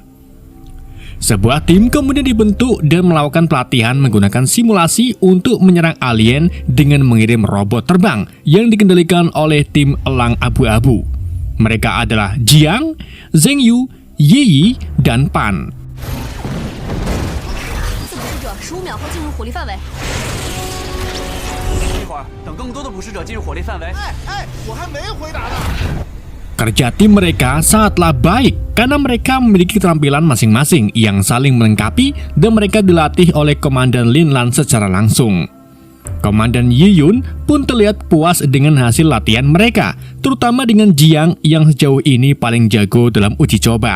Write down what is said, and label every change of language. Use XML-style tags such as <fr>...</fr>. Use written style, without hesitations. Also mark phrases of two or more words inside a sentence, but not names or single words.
<id>Sebuah tim kemudian dibentuk dan melakukan pelatihan menggunakan simulasi untuk menyerang alien dengan mengirim robot terbang yang dikendalikan oleh tim elang abu-abu. Mereka adalah Jiang, Zheng Yu, Yi Yi, dan Pan.</id> <zh>15秒后进入火力范围。一会儿等更多的捕食者进入火力范围。我还没回答呢。</zh> <id>Kerja tim mereka sangatlah baik karena mereka memiliki keterampilan masing-masing yang saling melengkapi dan mereka dilatih oleh Komandan Lin Lan secara langsung. Komandan Yi Yun pun terlihat puas dengan hasil latihan mereka, terutama dengan Jiang yang sejauh ini paling jago dalam uji coba.</id>